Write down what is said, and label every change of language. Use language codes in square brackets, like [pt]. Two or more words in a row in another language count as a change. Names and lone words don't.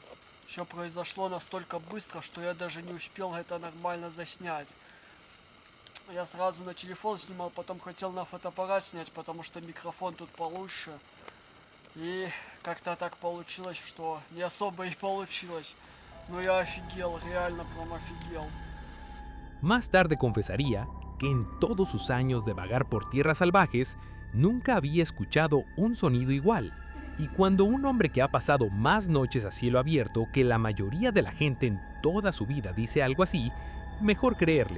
[ru] Все произошло настолько быстро, что я даже не успел это нормально заснять. Я сразу на телефон снимал, потом хотел на фотоаппарат снять, потому что микрофон тут получше. И как-то так получилось, что не особо и получилось. Но я офигел, реально прям офигел. [es] Más tarde confesaría que en todos sus años de vagar por tierras salvajes, nunca había escuchado un sonido igual. Y cuando un hombre que ha pasado más noches a cielo abierto que la mayoría de la gente en toda su vida dice algo así, mejor creerle.